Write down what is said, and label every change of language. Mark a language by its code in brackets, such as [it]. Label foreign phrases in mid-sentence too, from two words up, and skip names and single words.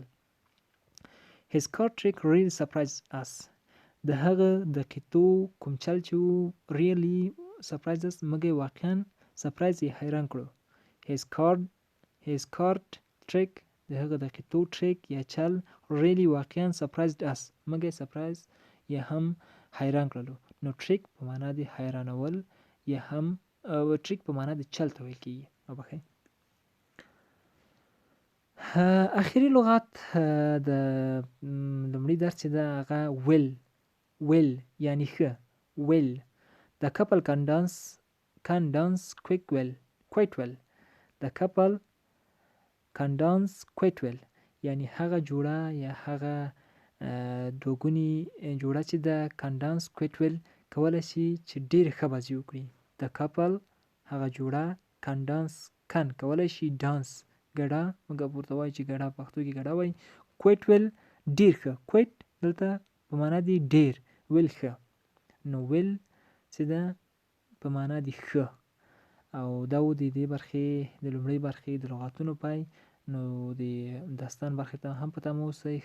[en] His card trick really surprised us. [ps] د هغه د قطو کوم چل چې [en] really surprised us [ps] موږ واقعا surprise یې حیران کړو. [en] His card trick [ps] د هغه د قطو trick یا چل really واقعا [en] surprised us [ps] موږ surprise یا هم حیران کړلو. نو trick په معنا د حیرانول یا هم trick په معنا د چل ته ویل کیږي. وبخښئ. اخري لغت د لومړي درس چې ده هغه will یعنی ښه. [en] will The couple can dance quite well. The couple can dance quite well. [ps] یعنی هغه جوړه یا هغه دوګونی جوړه چې ده [en] can dance quite well [ps] کولی شي چې ډېر ښه بازي وکړي. [en] The couple [ps] هغه جوړه can کولی شي dance ګډه موږ ورته وایو چې ګډه پښتو کې ګډه وایي. [en] quite well [ps] ډېر ښه. quite دلته په معنا دی ډېر. will ښه. نو will چې ده په معنا دی ښه. او دا و د دې برخې د لومړۍ برخې د لغاتونو پای. نو د داستان برخې ته هم په تمه اوسئ.